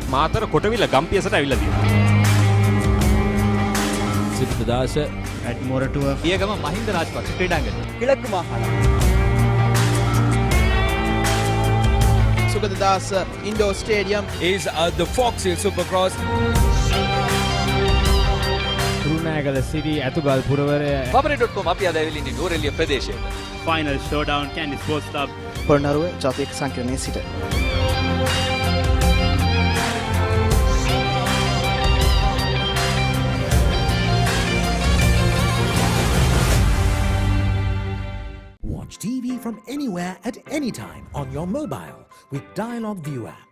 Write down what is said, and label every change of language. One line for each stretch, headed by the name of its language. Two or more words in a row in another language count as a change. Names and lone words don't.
Sinhala: මාතර කොටවිල ගම්පියසට ඇවිල්ලා තියෙනවා. සිද්ධාස ඇඩ්මොරටුව පියගම මහින්ද රාජපක්ෂ ක්‍රීඩාංගණය.
Tamil: கிழக்கு மாகாணம்.
Sinhala: සුගතදාස ඉන්ඩෝර් ස්ටේඩියම්
English: is the Fox Hill Supercross.
Sinhala: කුරුණෑගල සිටි ඇතුගල් පුරවරය Pamari.com අපි අද ඇවිල්ලා ඉන්නේ නෝරෙලිය ප්‍රදේශයේ.
English: Final showdown Kandy Sports Club.
Sinhala: පොළොන්නරුව ජාතික සංකීර්ණයේ සිට
English: Watch TV from anywhere at any time on your mobile with Dialog View app.